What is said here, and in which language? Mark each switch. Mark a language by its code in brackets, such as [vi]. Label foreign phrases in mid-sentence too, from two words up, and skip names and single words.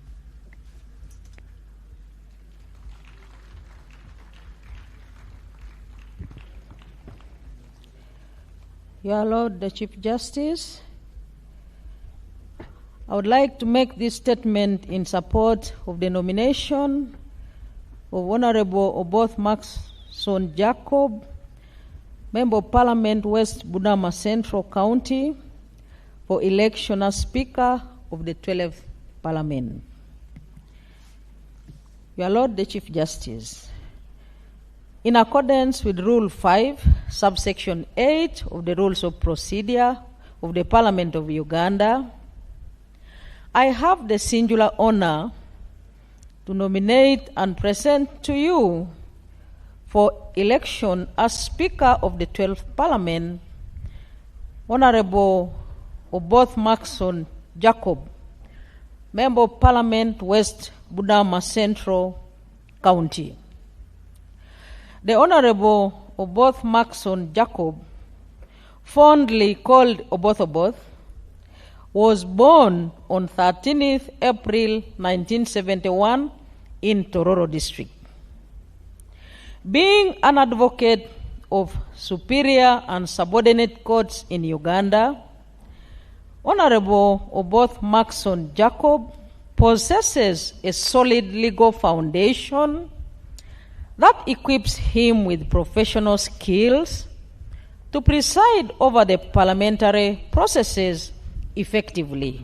[en] Your Lord, the Chief Justice, I would like to make this statement in support of the nomination of Honorable Oboth Maxson Jacob, Member of Parliament, West Budama Central County, for election as Speaker of the 12th Parliament. Your Lord, the Chief Justice, in accordance with Rule 5, subsection 8 of the Rules of Procedure of the Parliament of Uganda, I have the singular honor to nominate and present to you for election as Speaker of the 12th Parliament, Honorable Oboth Maxson Jacob, Member of Parliament, West Budama Central County. The Honorable Oboth Maxson Jacob, fondly called Oboth, was born on 13th April 1971 in Tororo District. Being an advocate of superior and subordinate courts in Uganda, Honorable Oboth Maxson Jacob possesses a solid legal foundation that equips him with professional skills to preside over the parliamentary processes effectively.